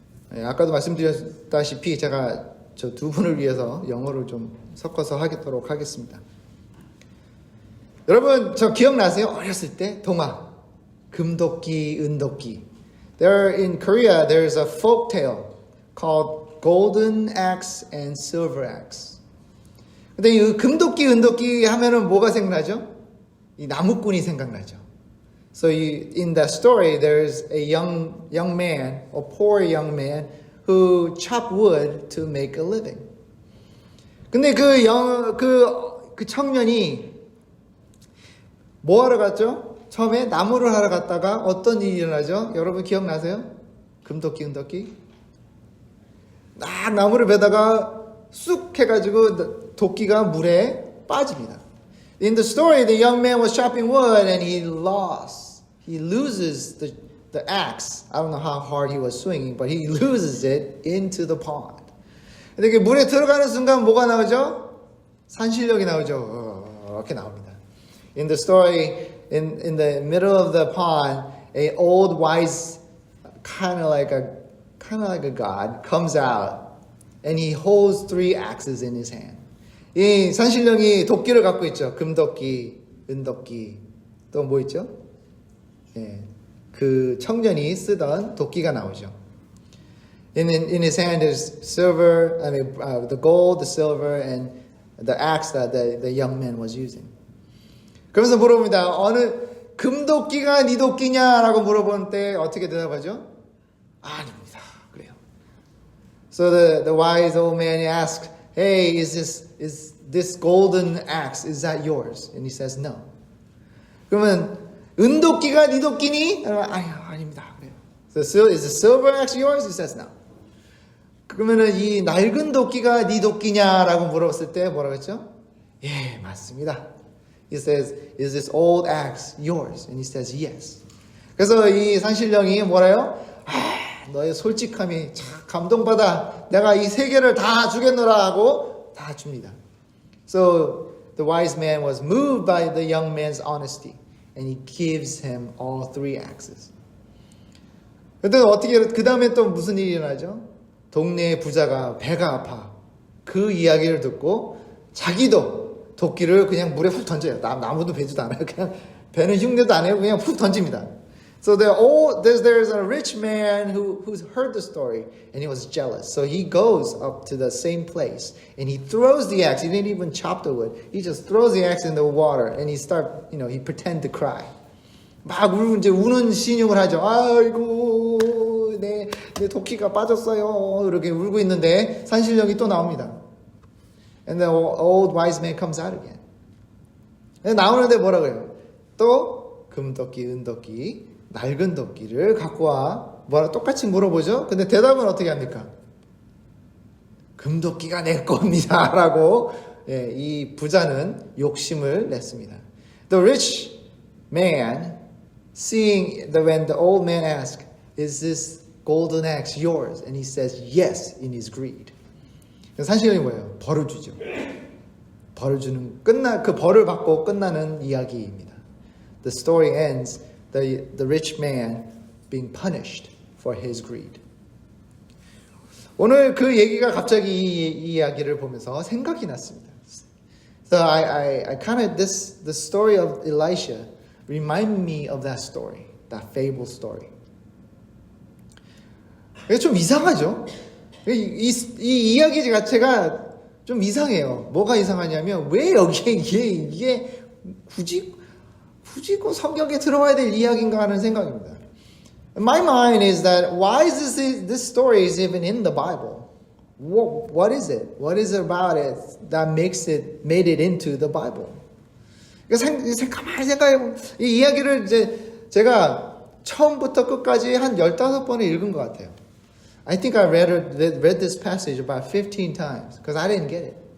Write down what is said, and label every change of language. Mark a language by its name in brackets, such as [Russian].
[Korean] 네, 아까도 말씀드렸다시피 제가 저 두 분을 위해서 영어를 좀 섞어서 하도록 하겠습니다. 여러분 저 기억나세요? 어렸을 때 동화 금도끼 은도끼. [English] There in Korea there's a folk tale called Golden Axe and Silver Axe. [Korean] 근데 이 금도끼, 은도끼 하면은 뭐가 생각나죠? 이 나무꾼이 생각나죠. So in that story, there's a young man, a poor young man, who chopped wood to make a living. 근데 그 청년이 뭐 하러 갔죠? 처음에 나무를 하러 갔다가 어떤 일이 일어나죠? 여러분 기억나세요? 금도끼, 은도끼? 나무를 베다가 쑥 해가지고 도끼가 물에 빠집니다. [English] In the story, the young man was chopping wood and he loses the axe. I don't know how hard he was swinging, but he loses it into the pond. [Korean] 근데 그 물에 들어가는 순간 뭐가 나오죠? 산신령이 나오죠. 이렇게 나옵니다. [English] In the story, in the middle of the pond, a old wise kind of like a god comes out. And he holds 3 axes in his hand. [Korean] 이 산신령이 도끼를 갖고 있죠. 금도끼, 은도끼. 또 뭐 있죠? 예, 그 청년이 쓰던 도끼가 나오죠. [English] In his hand is silver, the gold, the silver, and the axe that the young man was using. [Korean] 그러면서 물어봅니다. 어느 금도끼가 네 도끼냐라고 물어볼 때 어떻게 대답하죠? 아닙니다. [English] So the wise old man asks, "Hey, is this golden axe? Is that yours?" And he says, "No." [Korean] 그러면 은도끼가 네 도끼니? 아닙니다. [English] So is the silver axe yours? He says, "No." [Korean] 그러면은 이 낡은 도끼가 네 도끼냐라고 물었을 때 뭐라고 했죠? 예, 맞습니다. [English] He says, "Is this old axe yours?" And he says, "Yes." [Korean] 그래서 이 산신령이 뭐래요? 너의 솔직함이 참 감동받아. 내가 이 3개를 다 주겠노라 하고 다 줍니다. [English] So the wise man was moved by the young man's honesty and he gives him all 3 axes. [Korean] 근데 어떻게 그 다음에 또 무슨 일이 일어나죠? 동네의 부자가 배가 아파. 그 이야기를 듣고 자기도 도끼를 그냥 물에 훅 던져요. 나무도 베지도 않아요. 그냥 배는 흉내도 안 해요. 그냥 훅 던집니다. [English] So there's a rich man who's heard the story and he was jealous. So he goes up to the same place and he throws the axe. He didn't even chop the wood. He just throws the axe in the water and he pretend to cry. [Korean] 막 이제 우는 신용을 하죠. 아이고 내 도끼가 빠졌어요. 이렇게 울고 있는데 산신령이 또 나옵니다. [English] And the old wise man comes out again. [Korean] 나오는데 뭐라 그래요? 또 금도끼, 은도끼, 낡은 도끼를 갖고 와. 똑같이 물어보죠. 근데 대답은 어떻게 합니까? 금도끼가 내 겁니다. 라고 이 부자는 욕심을 냈습니다. [English] The rich man, when the old man asks, "Is this golden axe yours?" And he says, "Yes," in his greed. [Korean] 산신령이 뭐예요? 벌을 주죠. 벌을 주는 그 벌을 받고 끝나는 이야기입니다. [English] The story ends the rich man being punished for his greed. [Korean] 오늘 그 얘기가 갑자기 이 이야기를 보면서 생각이 났습니다. [English] So I kind of the story of Elisha remind me of that story, that fable story. [Korean] 이게 좀 이상하죠? 이 이야기 자체가 좀 이상해요. 뭐가 이상하냐면 왜 여기에 이게 굳이 그 성경에 들어와야 될 이야기인가 하는 생각입니다. [English] My mind is that why is this story is even in the Bible? What is it? What is it about it that made it into the Bible? [Korean] 가만히 생각해 이 이야기를 이제 제가 처음부터 끝까지 한 15번을 읽은 것 같아요. [English] I think I read this passage about 15 times because I didn't get it.